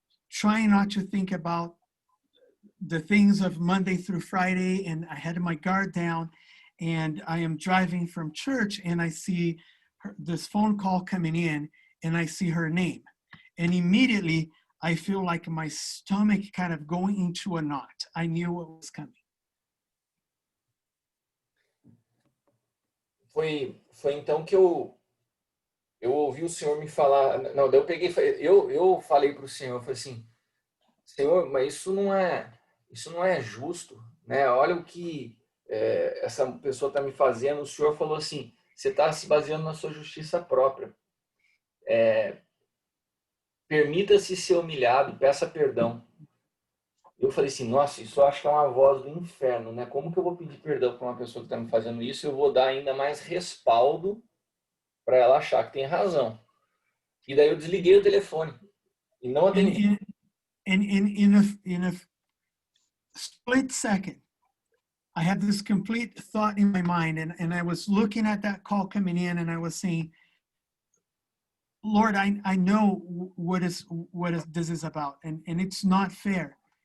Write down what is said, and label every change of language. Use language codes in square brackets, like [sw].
[en] trying not to think about the things of Monday through Friday, and I had my guard down, and I am driving from church, and I see this phone call coming in, and I see her name, and immediately I feel like my stomach kind of going into a knot. I knew what was coming. [pt] Foi então que eu ouvi o Senhor me falar. Não, daí eu peguei, eu falei para o Senhor, eu falei assim, Senhor, mas isso não é justo, né? Olha o que essa pessoa está me fazendo. O Senhor falou assim, você está se baseando na sua justiça própria. Permita-se ser humilhado, peça perdão. Eu falei assim, nossa, isso eu acho que é uma voz do inferno, né? Como que eu vou pedir perdão para uma pessoa que está me fazendo isso? Eu vou dar ainda mais respaldo para ela achar que tem razão. E daí eu desliguei o telefone e não atendi. [en] In a split second, I had this complete thought in my mind, and I was looking at that call coming in, and I was saying, Lord, I know what this is about, and it's not fair.